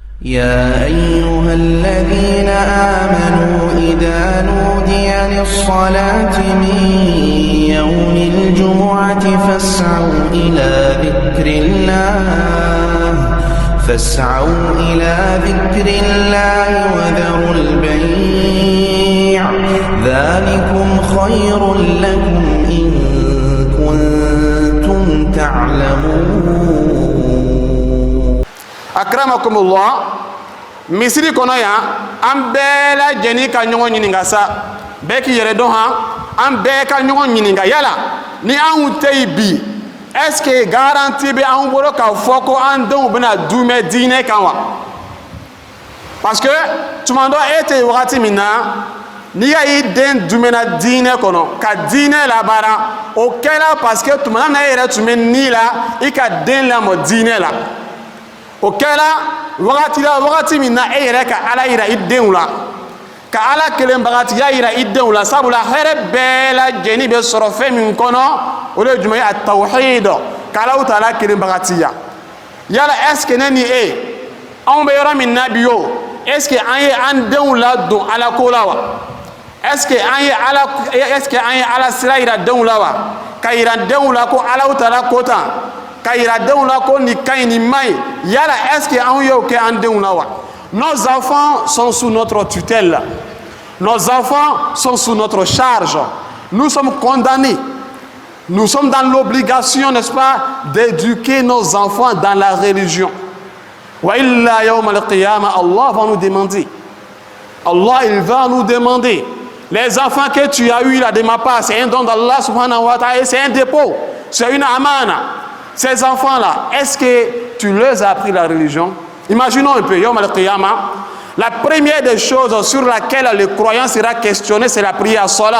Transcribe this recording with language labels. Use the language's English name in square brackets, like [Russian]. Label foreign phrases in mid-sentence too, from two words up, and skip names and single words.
[Arabic] يا أيها الذين آمنوا إذا نودي للصلاة من يوم الجمعة فاسعوا إلى ذكر الله وذروا البيع ذلكم خير لكم إن كنتم تعلمون. أكرمكم الله. [Bambara] misiri kono ya an bɛɛ lajɛlen ka ɲɔgɔn ɲininka sa bɛɛ k'i yɛrɛ dɔn han an bɛɛ ka ɲɔgɔn ɲininka yala ni anw tɛ yen bi [French] est-ce que [Bambara] garantie bɛ anw bolo k'a fɔ ko an denw bɛna dumɛ diinɛ kan wa [French] parce que [Bambara] tuma dɔ e tɛ yen wagati min na n'i y'a ye den dumɛna diinɛ kɔnɔ ka diinɛ labaara o kɛra [French] parce que [Bambara] tuma na e yɛrɛ tun bɛ ni la i ka den lamɔ diinɛ la o kɛra wagati min na e yɛrɛ ka ala yira i denw la ka ala kelenbagatiya yira i denw la sabula hɛrɛ bɛɛ lajɛlen bɛ sɔrɔ fɛn min kɔnɔ o de ye jumɛn ye a tawhid ka alaw ta ala kelenbagatiya yala [French] est ce que [Bambara] ne ni e anw bɛ yɔrɔ min na bi o [French] est ce que [Bambara] an ye an denw ladon ala ko la wa [French] est ce que [Bambara] an ye ala sira yira denw la wa ka yira denw la ko alaw ta ala ko tan ka yira denw la ko ni ka ɲi ni man ɲi yala [French] est ce que [Bambara] anw y'o kɛ an denw la wa. [French] Nos enfants sont sous notre tutelle, nos enfants sont sous notre charge, nous sommes condamnés, nous sommes dans l'obligation, n'est-ce pas, d'éduquer nos enfants dans la religion. [Arabic] وإلى يوم القيامة, [French] Allah va nous demander, Allah il va nous demander, les enfants que tu as eu là de ma part, c'est un don d'Allah [Arabic] سبحانه وتعالى, [French] c'est un dépôt, c'est une amana. Ces enfants-là, est-ce que tu leur as appris la religion? Imaginons un peu, [Arabic] يوم القيامة, [French] la première des choses sur laquelle le croyant sera questionné, c'est la prière salat.